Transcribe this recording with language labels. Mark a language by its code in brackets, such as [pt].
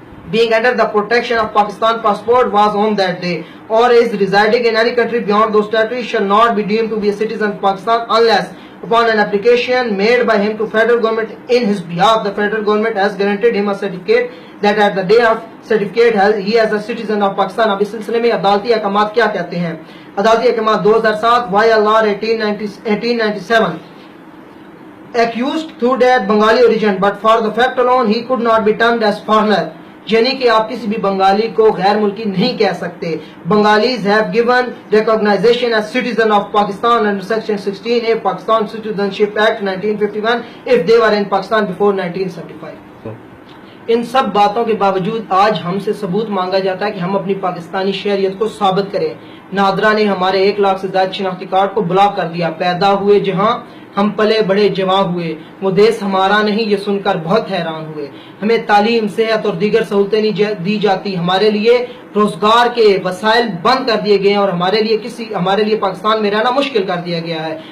[en] being under the protection of Pakistan passport was on that day or is residing in any country beyond those territories shall not be deemed to be a citizen of Pakistan unless upon an application made by him to federal government in his behalf the federal government has granted him a certificate that at the day of certificate he as a citizen of Pakistan. [ur] اب اس سلسلے میں عدالتی احکامات [en] کیا کہتے ہیں؟ عدالتی احکامات 2007 YLR 1897 accused through that Bengali origin but for the fact alone he could not be termed as foreigner. [ur] یعنی کہ آپ کسی بھی بنگالی کو غیر ملکی نہیں کہہ سکتے. [en] Bengalis have given recognition as citizen of Pakistan under section 16A Pakistan Citizenship Act 1951 if they were in Pakistan before 1975. [ur] ان سب باتوں کے باوجود آج ہم سے ثبوت مانگا جاتا ہے کہ ہم اپنی پاکستانی شہریت کو ثابت کریں. نادرا نے ہمارے 1 لاکھ سے زیادہ شناختی کارڈ کو بلاک کر دیا. پیدا ہوئے جہاں ہم پلے بڑے جوان ہوئے وہ دیس ہمارا نہیں یہ سن کر بہت حیران ہوئے. ہمیں تعلیم صحت اور دیگر سہولتیں نہیں دی جاتی. ہمارے لیے روزگار کے وسائل بند کر دیے گئے ہیں اور ہمارے لیے پاکستان میں رہنا مشکل کر دیا گیا ہے.